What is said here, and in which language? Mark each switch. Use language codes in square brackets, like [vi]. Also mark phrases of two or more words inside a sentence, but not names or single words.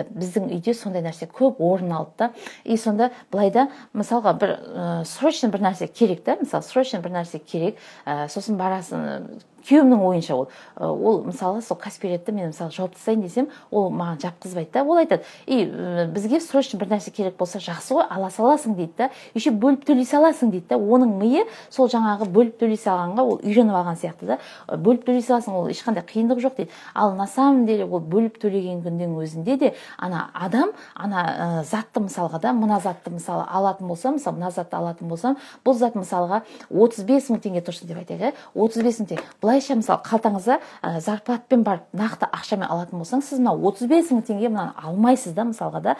[kk] Біздің үйде сондай нәрсе көп орын алды да. И сонда былайда, мысалға бір срочно бір нәрсе керек та, мысалы срочно бір нәрсе керек, сосын барасын, күйеуімнің ойынша ол мысалы сол Каспи Редті мен мысалы жауып тастайын десем, ол маған жапқызбайды да. Ол айтады, бізге срочно бір нәрсе керек болса жақсы ғой, ала саласың дейді да, еще бөліп төлей саласың дейді да. Оның миы сол жаңағы бөліп төлей салғанға ол үйреніп алған сияқты да. Бөліп төлей саласың, ол ешқандай қиындық жоқ дейді. Ал [ru] на самом деле [kk] ол бөліп төлеген күннің өзінде де адам затты мысалға да, мына затты мысалы алатын болсам, мысалы мына затты алатын болсам, бұл зат мысалға 35 мың теңге тұрсын деп айтайық, 35 мың теңге. Былайша мысалы қалтаңызда зарплатпен барып нақты ақшамен алатын болсаң, сіз мына 35 мың теңге мынаны алмайсыз да мысалға да.